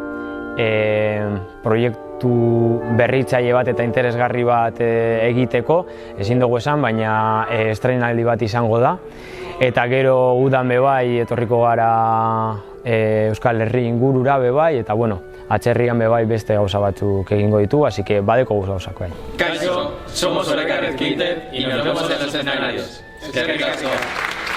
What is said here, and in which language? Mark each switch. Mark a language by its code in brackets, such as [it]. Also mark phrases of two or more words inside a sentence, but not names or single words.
[eu] proiektu berritzaile bat eta interesgarri bat egiteko, ezin dugu esan, baina estreinaldi bat izango da, eta gero udan bebai etorriko gara Euskal Herri ingurura bebai, eta atzerrian bebai beste gauza batzuk egingo ditu, [es] así que [eu] badeko gauzak bai. [es] Kaixo, somos Oreka Riz Quintet y nos vemos en los escenarios. [eu] Eskerrik asko.